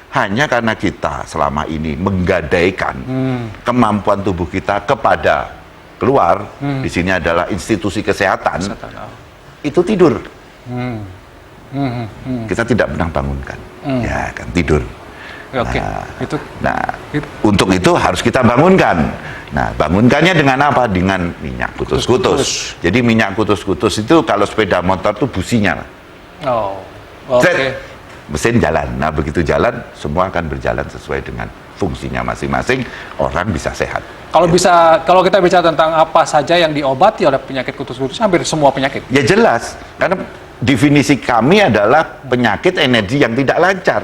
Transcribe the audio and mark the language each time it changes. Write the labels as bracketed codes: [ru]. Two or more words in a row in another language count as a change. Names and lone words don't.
[id] Hanya karena kita selama ini menggadaikan kemampuan tubuh kita kepada keluar, di sini adalah institusi kesehatan, itu tidur. Kita tidak pernah bangunkan, ya kan, tidur. Untuk itu harus kita bangunkan. Nah, bangunkannya dengan apa? Dengan minyak kutus-kutus. Jadi minyak kutus-kutus itu kalau sepeda motor tuh businya. mesin jalan. Nah, begitu jalan, semua akan berjalan sesuai dengan fungsinya masing-masing, orang bisa sehat. Kalau kita bicara tentang apa saja yang diobati oleh penyakit kutus-kutus, hampir semua penyakit. Ya jelas, karena definisi kami adalah penyakit energi yang tidak lancar.